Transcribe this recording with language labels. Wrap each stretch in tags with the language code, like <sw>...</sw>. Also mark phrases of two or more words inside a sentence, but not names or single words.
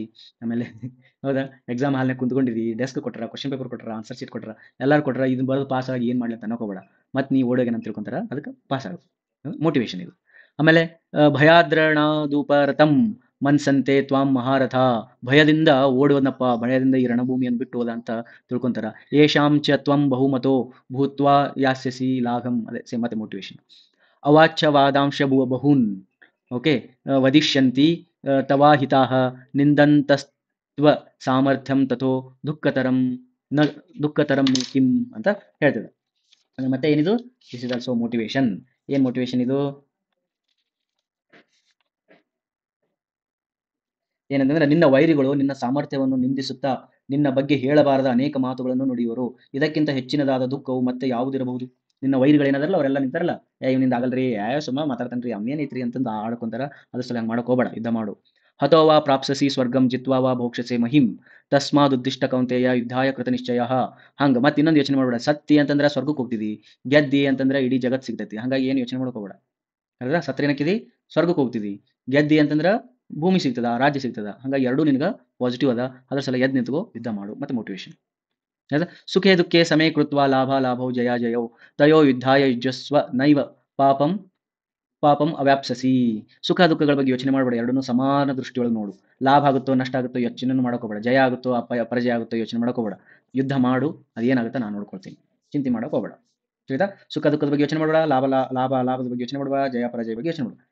<kn>ಆಮೇಲೆ ಹೌದಾ, ಎಕ್ಸಾಮ್ ಹಾಲ್ನಾಗ ಕುಂತ್ಕೊಂಡಿದ್ದಿ, ಡೆಸ್ಕ್ ಕೊಟ್ಟರ,</kn> <en>question paper</en> <kn>ಕೊಟ್ಟರ,</kn> <en>answer sheet</en> <kn>ಕೊಟ್ಟರ, ಎಲ್ಲರೂ ಕೊಟ್ಟರ, ಇದನ್ನ ಬರೆದು ಪಾಸ್ ಆಗಿ ಏನು ಮಾಡ್ಲಿ ಅಂತ ಅನ್ನಕೋಬೇಡ. ಮತ್ತೆ ನೀ ಓಡೋಗೇನಂತ ತಿಳ್ಕೊಂತಾರ, ಅದಕ್ಕೆ ಪಾಸ್ ಆಗು. ಮೋಟಿವೇಶನ್ ಇದು. ಆಮೇಲೆ</kn> <sa>ಭಯಾದ್ರಣಾದುಪರತಂ ಮನ್ಸಂತೆ ತ್ವಾಂ ಮಹಾರಥ,</sa> <kn>ಭಯದಿಂದ ಓಡೋದನಪ್ಪ, ಭಯದಿಂದ ಈ ರಣಭೂಮಿಯನ್ನು ಬಿಟ್ಟು ಹೋದ ಅಂತ ತಿಳ್ಕೊಂತಾರ.</kn> <sa>ಯೇಷಾಂ ಚ ತ್ವಂ ಬಹುಮತೋ ಭೂತ್ವಾ ಯಾಸ್ಯಸಿ ಲಾಘಂ,</sa> <kn>ಅದೇ ಸೇಮ್ ಮತ್ತೆ ಮೋಟಿವೇಶನ್.</kn> <sa>ಅವಾಚ್ಯ ವಾದಾಂಶ ಬಹೂನ್ ಓಕೆ ವದಿಷ್ಯಂತಿ ತವಾಹಿತಾಹ ನಿಂದಂತಸ್ತ್ವ ಸಾಮರ್ಥ್ಯಂ ತಥೋ ದುಃಖತರಂ ನ ದುಃಖತರಂ ಕಿಂ</sa> <kn>ಅಂತ ಹೇಳ್ತದೆ. ಮತ್ತೆ ಏನಿದು?</kn> <en>this is also motivation.</en> <kn>ಏನ್ ಮೋಟಿವೇಶನ್ ಇದು? ಏನಂತಂದ್ರೆ, ನಿನ್ನ ವೈರಿಗಳು ನಿನ್ನ ಸಾಮರ್ಥ್ಯವನ್ನು ನಿಂದಿಸುತ್ತಾ ನಿನ್ನ ಬಗ್ಗೆ ಹೇಳಬಾರದ ಅನೇಕ ಮಾತುಗಳನ್ನು ನುಡಿಯುವರು. ಇದಕ್ಕಿಂತ ಹೆಚ್ಚಿನದಾದ ದುಃಖವು ಮತ್ತೆ ಯಾವುದಿರಬಹುದು? ನಿನ್ನ ವೈರಿಗಳೇನಾದ್ರಲ್ಲ ಅವರೆಲ್ಲ ನಿಂತಾರಲ್ಲ, ಇವನಿಂದ ಆಗಲ್ರಿ, ಸುಮ್ಮ ಮಾತಾಡ್ತಾನ್ರಿ, ಅವನೇನೈತ್ರಿ ಅಂತಂದು ಆಡ್ಕೊಂತಾರ. ಅದ್ರ ಸಲ ಹಂಗೆ ಮಾಡಕ್ ಹೋಗ್ಬೇಡ, ಯುದ್ಧ ಮಾಡು.</kn> <sa>ಹತೋ ವಾ ಪ್ರಾಪ್ಸಸಿ ಸ್ವರ್ಗಂ ಜಿತ್ವಾ ವಾ ಭೋಕ್ಷಸೆ ಮಹಿಂ ತಸ್ಮಾದ್ ಉದ್ದಿಷ್ಟ ಕೌಂತೆಯ ಯುದ್ಧಾಯ ಕೃತ ನಿಶ್ಚಯ.</sa> <kn>ಹಂಗ ಮತ್ತೆ ಇನ್ನೊಂದು ಯೋಚನೆ ಮಾಡ್ಬೇಡ, ಸತ್ತಿ ಅಂತಂದ್ರೆ ಸ್ವರ್ಗಕ್ಕೆ ಹೋಗ್ತಿದಿ, ಗೆದ್ದಿ ಅಂತಂದ್ರೆ ಇಡೀ ಜಗತ್ ಸಿಗ್ತೈತಿ. ಹಂಗಾಗಿ ಏನು ಯೋಚನೆ ಮಾಡಕ್ ಹೋಗ್ಬೇಡ. ಅಲ್ಲ, ಸತ್ರೇನಕ್ಕಿದಿ, ಸ್ವರ್ಗಕ್ಕೆ ಹೋಗ್ತಿದಿ. ಗೆದ್ದಿ ಅಂತಂದ್ರೆ ಭೂಮಿ ಸಿಗ್ತದ, ರಾಜ್ಯ ಸಿಗ್ತದ. ಹಂಗಾಗಿ ಎರಡೂ ನಿನಗೆ ಪಾಸಿಟಿವ್ ಅದ. ಅದ್ರ ಸಲ ಎದ್ದು ನಿಂತ್ಕೋ, ಯುದ್ಧ ಮಾಡು. ಮತ್ತೆ ಮೋಟಿವೇಶನ್.</kn> <sa>ಸುಖೇ ದುಃಖೇ ಸಮೇ ಕೃತ್ವ ಲಾಭ ಲಾಭೌ ಜಯ ಜಯೌ ತಯೋ ಯುದ್ಧಾಯ ಯುಜ್ಯಸ್ವ ನೈವ ಪಾಪಂ ಪಾಪಂ ಅವ್ಯಾಪ್ಸಸಿ.</sa> <kn>ಸುಖ ದುಃಖಗಳ ಬಗ್ಗೆ ಯೋಚನೆ ಮಾಡಬೇಡ, ಎರಡನ್ನೂ ಸಮಾನ ದೃಷ್ಟಿಯೊಳಗೆ ನೋಡು. ಲಾಭ ಆಗುತ್ತೋ ನಷ್ಟ ಆಗುತ್ತೋ ಯೋಚನೆ ಮಾಡ್ಕೋಬೇಡ, ಜಯ ಆಗುತ್ತೋ ಅಪರಾಜಯ ಆಗುತ್ತೋ ಯೋಚನೆ ಮಾಡ್ಕೋಬೇಡ. ಯುದ್ಧ ಮಾಡು, ಅದೇನಾಗುತ್ತೋ ನಾನು ನೋಡ್ಕೊಳ್ತೀನಿ, ಚಿಂತೆ ಮಾಡಕ್ ಹೋಗ್ಬೇಡ. ಆಯ್ತಾ? ಸುಖ ದುಃಖದ ಬಗ್ಗೆ ಯೋಚನೆ ಮಾಡಬೇಡ, ಲಾಭದ ಬಗ್ಗೆ ಯೋಚನೆ ಮಾಡಬೇಡ, ಜಯ ಪರಾಜಯ ಬಗ್ಗೆ ಯೋಚನೆ ಮಾಡಬೇಡ.</kn>